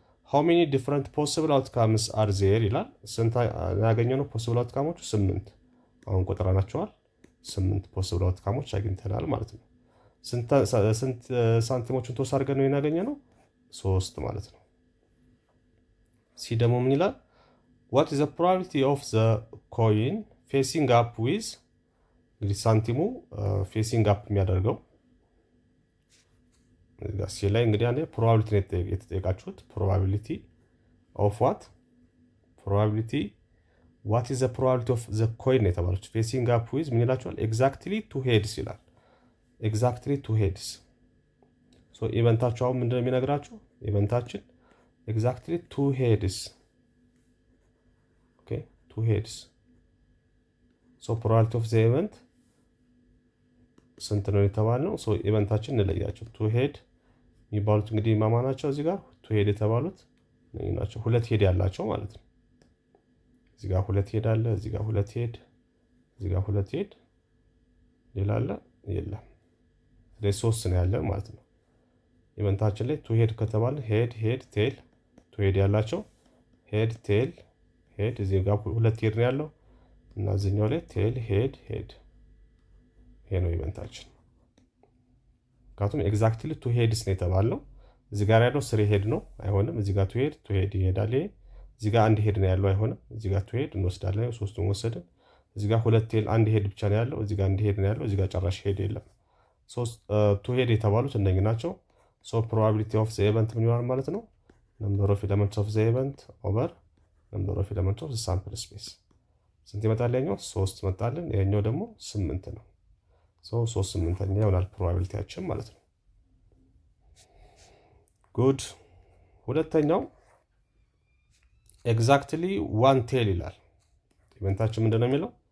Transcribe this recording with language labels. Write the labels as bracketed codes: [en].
[en] ሃው ሜኒ ዲፍረንት ፖሲብል አውትካምስ አር ዜር [am] ይላል። ስንት ያገኘነው ፖሲብል አውትካሞቹ? 8። አሁን ቆጥረናቸዋል። 8 ፖሲብል አውትካሞች አግኝተናል ማለት ነው። ስንት ሳንቲሞችን ተወስ አድርገን ነው ያገኘነው? 3 ማለት ነው። ሲ ደግሞ ምን ይላል? [en] what is the probability of the coin facing up with? [am] እንግዲህ ሳንቲሙ ፌሲንግ አፕ የሚያደርገው ሲ ላይ እንግዲህ አንዴ ፕሮባቢሊቲ ነው የተጠየቃችሁት። [en] ፕሮባቢሊቲ ኦፍ ዋት? ፕሮባቢሊቲ what is the probability of the coin [am] የተባለች [en] ፌሲንግ አፕ with [am] ምን ይላችኋል? exactly 2 heads ይላል። exactly 2 heads። ኢቨንታችሁ አሁን ምንድነው የሚነግራችሁ? ኢቨንታችን exactly 2 heads 2 heads። [en] probability of the event [am] ስንት ነው የተባልነው? ኢቨንታችን እንለያቸው። 2 head የሚባሉት እንግዲህ ማማ ናቸው። እዚህ ጋር 2 head የተባሉት እነዚህ ናቸው። 2 head ያላቸው ማለት ነው። እዚህ ጋር 2 head አለ፣ እዚህ ጋር 2 head፣ እዚህ ጋር 2 head፣ ሌላ አለ የለም። ስለዚህ 3 ነው ያለን ማለት ነው። ኢቨንታችን ላይ 2 head ከተባለ ሄድ ሄድ ቴል 2 head ያላቸው ሄድ ቴል ሄድ፣ እዚህ ጋር 2 head ነው ያለው እና እዚህኛው ላይ ቴል ሄድ ሄድ። ይሄ ነው ኢቨንታችን። ምክንያቱም ኤግዛክትሊ 2 heads ነው የተባለው። እዚህ ጋር ያለው 3 head ነው፣ አይሆንም። እዚህ ጋር 2 head ይሄዳል። እዚህ ጋር 1 head ነው ያለው፣ አይሆንም። እዚህ ጋር 2 head እንወስዳለን፣ 3ቱን ወሰድን። እዚህ ጋር 2 ቴል 1 head ብቻ ነው ያለው። እዚህ ጋር 1 head ነው ያለው፣ እዚህ ጋር ጨራሽ ሄድ የለም። 2 head የተባሉት እነኚህ ናቸው። [en] probability of the event [am] ምን ይሆናል ማለት ነው? [en] number of elements of the event over number of elements of the sample space። [am] ስንት ይመጣል? ያኛው 3 መጣልን፣ ያኛው ደግሞ 8 ነው። 3/8 ይሆናል ፕሮባቢሊቲያችን ማለት ነው። ጉድ። ሁለተኛው ኤግዛክትሊ 1 ቴል ይላል። ኢቨንታችን ምንድነው የሚለው?